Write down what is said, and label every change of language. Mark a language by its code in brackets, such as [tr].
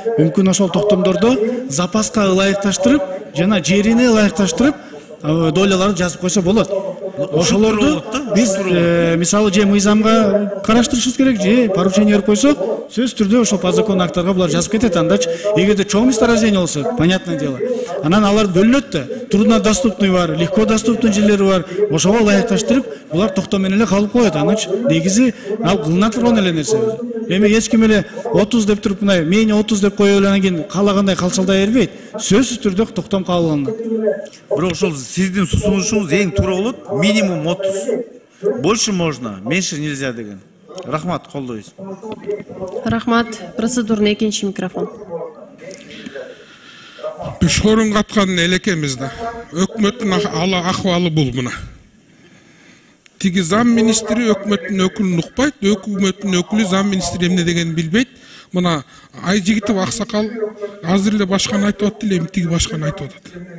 [ky] Мүмкүн ошол токтомдордо запаска ылайыкташтырып, жана жерине ылайыкташтырып, доляларды жазып койсо болот. Ошолорду биз мисалы же мыйзамга караштырышыбыз керек, же поручение берип койсок, сөзсүз түрдө ошол подзаконный акттарга булар жазып кетет. Андачы эгерде чоң месторождение болсо, [ru] понятное дело. [ky] Анан алар бөлүнөт да, труднодоступный бар, легко доступный жерлери бар. Ошого ылайыкташтырып, булар токтом менен эле калып коет. Анычы негизи ал кылына турган эле нерсе. Эми эч ким эле 30 деп туруп, мына мени 30 деп коюп эле анан кийин каалагандай калчалдай бербейт. Сөзсүз түрдө токтом кабылганат. Бирок ошол сиздин сунушуңуз эң туура болот. Минимум 30. [ru] Больше можно, меньше нельзя деген. [ky] Рахмат, колдойбуз. Рахмат. Процедурный экинчи микрофон. Үч орун каткан элекемиз да. Өкмөттүн акыбалы бул мына. Тиги зам министри өкмөттүн өкүлүн укпайт, өкмөттүн өкүлү зам министри эмне дегенин билбейт. Мына Айжигитов аксакал азыр эле башканы айтып атты эле, тиги башканы айтып атат.